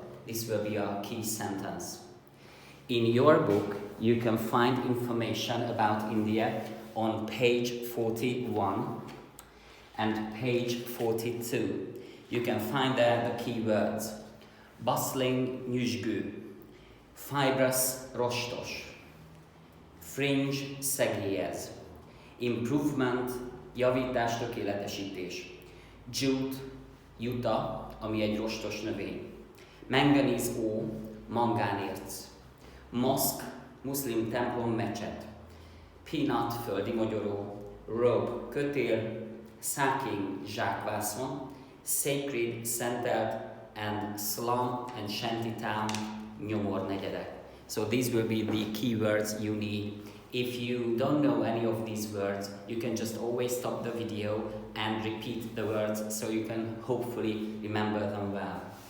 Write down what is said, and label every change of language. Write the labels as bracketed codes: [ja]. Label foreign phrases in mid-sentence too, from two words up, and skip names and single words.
[en] This will be our key sentence. In your book, you can find information about India on page 41 and page 42. You can find there the keywords: bustling nyüzsgő, fibrous rostos, [hu] fringe szegélyez, improvement, javítás, tökéletesítés, jute, juta, ami egy rostos növény, [en] manganese ore, [hu] mangánérc, mosque, muszlim templom, mecset, peanut, földi mogyoró, robe, kötél, sacking, zsákvászon, sacred, szentelt, [en] and slum and shanty town, nyomornegyedek. So these will be the keywords you need. If you don't know any of these words, you can just always stop the video and repeat the words so you can hopefully remember them well.